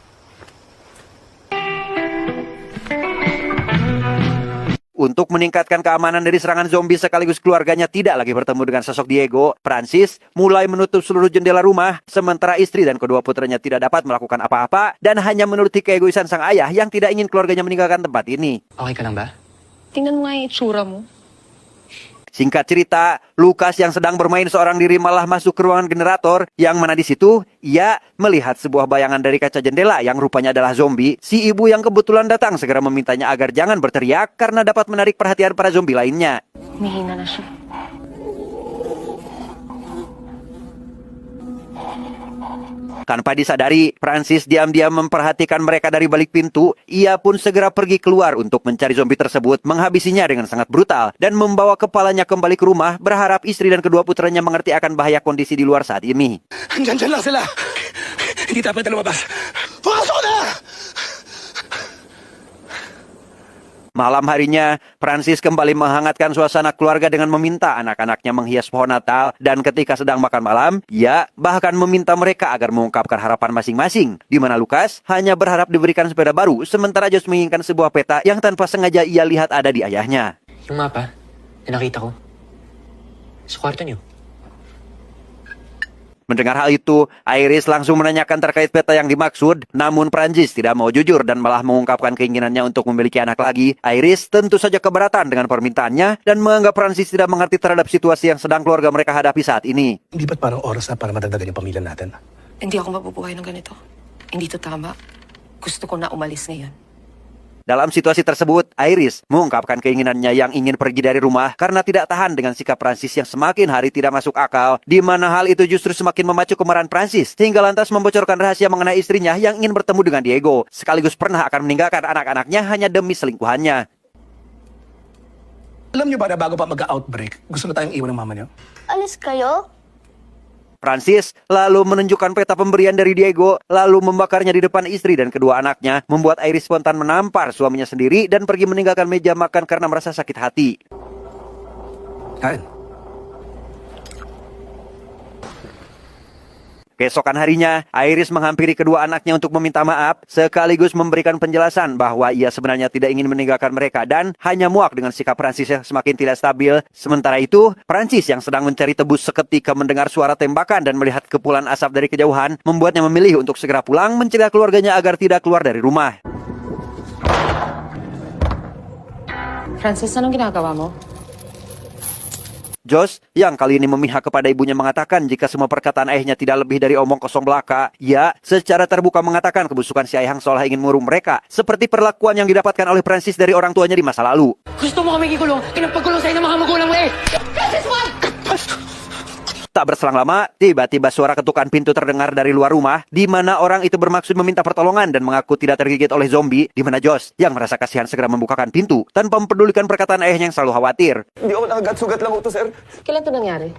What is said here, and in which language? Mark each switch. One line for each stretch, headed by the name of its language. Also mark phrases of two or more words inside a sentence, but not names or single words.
Indonesian: Untuk meningkatkan keamanan dari serangan zombie sekaligus keluarganya tidak lagi bertemu dengan sosok Diego, Francis mulai menutup seluruh jendela rumah, sementara istri dan kedua putranya tidak dapat melakukan apa-apa dan hanya menuruti keegoisan sang ayah yang tidak ingin keluarganya meninggalkan tempat ini.
Filipino: Okay ka lang ba? Tingnan mo nga yung itsura mo.
Indonesian: Singkat cerita, Lucas yang sedang bermain seorang diri malah masuk ke ruangan generator, yang mana di situ ia melihat sebuah bayangan dari kaca jendela yang rupanya adalah zombie. Si ibu yang kebetulan datang segera memintanya agar jangan berteriak karena dapat menarik perhatian para zombie lainnya.
Filipino: Humihina na siya.
Indonesian: Tanpa disadari, Francis diam-diam memperhatikan mereka dari balik pintu. Ia pun segera pergi keluar untuk mencari zombie tersebut, menghabisinya dengan sangat brutal, dan membawa kepalanya kembali ke rumah, berharap istri dan kedua putranya mengerti akan bahaya kondisi di luar saat ini.
Filipino: Diyan lang sila. Hindi dapat na lumabas. Pumasok na!
Indonesian: Malam harinya, Francis kembali menghangatkan suasana keluarga dengan meminta anak-anaknya menghias pohon Natal, dan ketika sedang makan malam, ia bahkan meminta mereka agar mengungkapkan harapan masing-masing, di mana Lucas hanya berharap diberikan sepeda baru, sementara Josh menginginkan sebuah peta yang tanpa sengaja ia lihat ada di ayahnya.
Filipino: Yung mapa na nakita ko sa kwarto niyo.
Indonesian: Mendengar hal itu, Iris langsung menanyakan terkait peta yang dimaksud, namun Prancis tidak mau jujur dan malah mengungkapkan keinginannya untuk memiliki anak lagi. Iris tentu saja keberatan dengan permintaannya dan menganggap Prancis tidak mengerti terhadap situasi yang sedang keluarga mereka hadapi saat ini.
Filipino: Hindi ba't parang oras na para madagdagan yung pamilya natin? Hindi ako mabubuhay ng ganito. Hindi to tama. Gusto ko na umalis ngayon.
Indonesian: Dalam situasi tersebut, Iris mengungkapkan keinginannya yang ingin pergi dari rumah karena tidak tahan dengan sikap Prancis yang semakin hari tidak masuk akal, di mana hal itu justru semakin memacu kemarahan Prancis, hingga lantas membocorkan rahasia mengenai istrinya yang ingin bertemu dengan Diego, sekaligus pernah akan meninggalkan anak-anaknya hanya demi selingkuhannya.
Filipino: Alam niyo ba na bago pa mag-outbreak, gusto na tayong iwan ng mama niyo? Alis kayo?
Indonesian: Francis lalu menunjukkan peta pemberian dari Diego, lalu membakarnya di depan istri dan kedua anaknya, membuat Iris spontan menampar suaminya sendiri dan pergi meninggalkan meja makan karena merasa sakit hati.
Filipino: Kain.
Indonesian: Keesokan harinya, Iris menghampiri kedua anaknya untuk meminta maaf, sekaligus memberikan penjelasan bahwa ia sebenarnya tidak ingin meninggalkan mereka dan hanya muak dengan sikap Francis yang semakin tidak stabil. Sementara itu, Francis yang sedang mencari tebus seketika mendengar suara tembakan dan melihat kepulan asap dari kejauhan, membuatnya memilih untuk segera pulang mencegah keluarganya agar tidak keluar dari rumah.
Filipino: Francis, anong ginagawa mo?
Indonesian: Josh, yang kali ini memihak kepada ibunya, mengatakan jika semua perkataan ayahnya tidak lebih dari omong kosong belaka. Ia secara terbuka mengatakan kebusukan si ayah seolah ingin mengurung mereka, seperti perlakuan yang didapatkan oleh Francis dari orang tuanya di masa lalu.
Filipino: Gusto mo kami gikulong? Kinapagkulong sa'yo ng mga magulang mo eh! Francis, wag!
Indonesian: Tak berselang lama, tiba-tiba suara ketukan pintu terdengar dari luar rumah, di mana orang itu bermaksud meminta pertolongan dan mengaku tidak tergigit oleh zombie, di mana Josh, yang merasa kasihan segera membukakan pintu, tanpa mempedulikan perkataan ayahnya yang selalu khawatir.
Filipino: Hindi ako nakagat-sugat lang ito, sir. Kailan to nangyari?